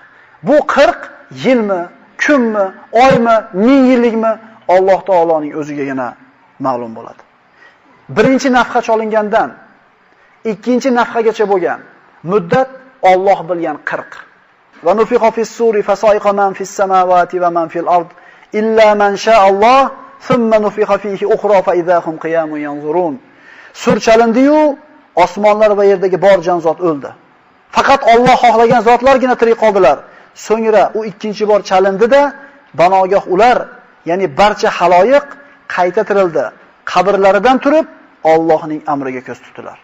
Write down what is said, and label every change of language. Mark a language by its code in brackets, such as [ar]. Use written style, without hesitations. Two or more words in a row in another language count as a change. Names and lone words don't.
[uz] Bu 40 yilmi, kunmi, oymi, 1000 yillikmi Alloh taoloning o'zigagina ma'lum bo'ladi. Birinchi nafqa cholingandan ikkinchi nafqagacha bo'lgan muddat Alloh bilgan 40. [ar] ونفخ في الصور فصعق من في السماوات ومن في الأرض إلا من شاء الله ثم نفخ فيه أخرى فإذا هم قيام ينظرون. [uz] Sur chalindi-yu, osmonlar va yerdagi bor jonzot o'ldi. Faqat Alloh xohlagan zotlargina tirik qoldilar. So'ngra u ikkinchi bor chalindi-da, banogoh ular, ya'ni barcha haloyiq qayta tirildi. Qabrlaridan turib Allohning amriga ko'z tutdilar.